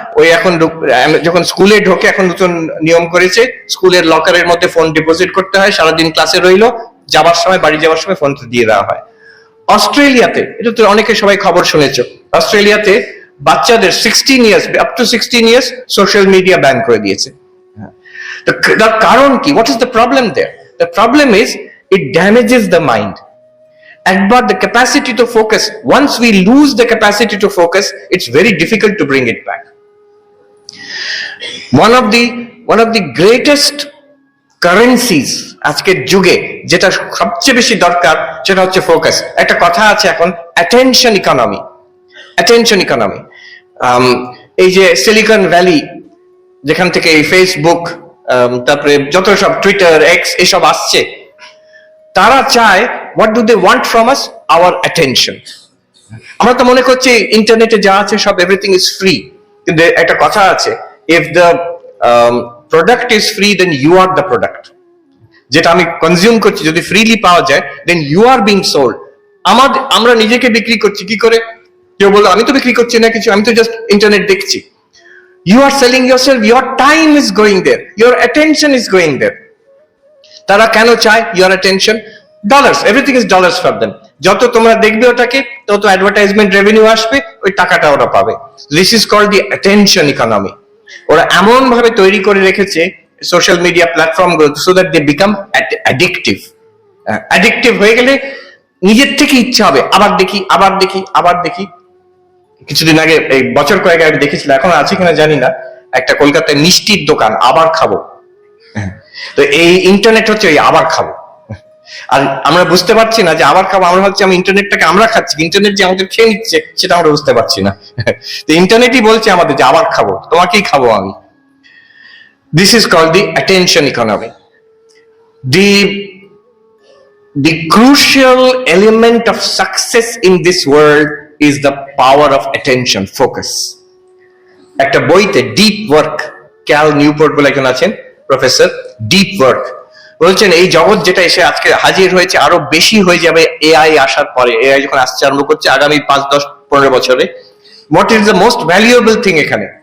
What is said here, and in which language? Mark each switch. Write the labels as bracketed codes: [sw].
[bn] ওই এখন যখন স্কুলে ঢোকে এখন নতুন নিয়ম করেছে, স্কুলের লকারের মধ্যে ফোন ডিপোজিট করতে হয়, সারাদিন ক্লাসে রইলো, যাবার সময় বাড়ি যাওয়ার সময় ফোনটা দিয়ে দেওয়া হয়। অস্ট্রেলিয়াতে, এটা তো অনেকে সবাই খবর শুনেছো, অস্ট্রেলিয়াতে বাচ্চাদের 16 years, up to 16 years social media ban করে দিয়েছে। তার কারণ কি? [en] What is the problem there? The problem is it damages the mind. একবার the capacity to focus, once we lose the capacity to focus, it's very difficult to bring it back. One of the greatest currencies [bn] আজকের যুগে, যেটা সবচেয়ে বেশি দরকার, সেটা হচ্ছে focus. একটা কথা আছে এখন, অ্যাটেনশন ইকোনমি। অ্যাটেনশন ইকোনমি, এই যে সিলিকন ভ্যালি, যেখান থেকে এই ফেসবুক, তারপরে যত সব টুইটার, এক্স এসব আসছে, তারা চায়, [en] what do they want from us? Our attention. [bn] আমরা তো মনে করছি ইন্টারনেটে যা আছে সব [en] everything is free, [bn] কিন্তু একটা কথা আছে, [en] if the product is free then you are the product. [bn] যেটা আমি কনজিউম করছি যদি ফ্রিলি পাওয়া যায়, [en] then you are being sold. [bn] আমরা নিজেকে বিক্রি করছি কি করে? কেউ বললো আমি তো বিক্রি করছি না কিছু, আমি তো জাস্ট ইন্টারনেট দেখছি। [en] You are selling yourself, your time is going there, your attention is going there. [bn] তারা কেন চায় [en] your attention? Dollars, everything is dollars for them. [bn] যত তোমরা দেখবে ওটাকে, তত অ্যাডভার্টাইজমেন্ট রেভিনিউ আসবে, ওই টাকাটা ওরা পাবে। [en] This is called the attention economy. [bn] ওরা এমন ভাবে তৈরি করে রেখেছে সোশ্যাল মিডিয়া প্ল্যাটফর্ম গুলো, [en] So that they become addictive. [bn] Addictive হয়ে গেলে নিজের থেকে ইচ্ছা হবে আবার দেখি, আবার দেখি, আবার দেখি। কিছুদিন আগে, এই বছর কয়েক আগে দেখেছিলাম, এখন আছে কিনা জানি না, একটা কলকাতায় মিষ্টির দোকান, আবার খাবো। তো এই ইন্টারনেট হচ্ছে ওই আবার খাবো। আর আমরা বুঝতে পারছি না যে আবার খাবো, আমরা ভাবছি আমি ইন্টারনেটটাকে আমরা খাচ্ছি, ইন্টারনেট যে আমাদের খেয়ে নিচ্ছে সেটা আমরা বুঝতে পারছি না। তো ইন্টারনেটই বলছে আমাদের যে আবার খাবো, তোমাকেই খাবো আমি। [en] This is called the attention economy. The crucial element of success in this world is the power of attention, focus. [bn] একটা বইতে ডিপ ওয়ার্ক, ক্যাল নিউপোর্ট বলে একজন আছেন প্রফেসর, ডিপ ওয়ার্ক বলছেন, এই জগৎ যেটা এসে আজকে হাজির হয়েছে আরো বেশি হয়ে যাবে এআই আসার পরে। এআই যখন আসতে আরম্ভ করছে আগামী 5, 10, 15 বছরে, [en] what is the most valuable thing [bn] এখানে?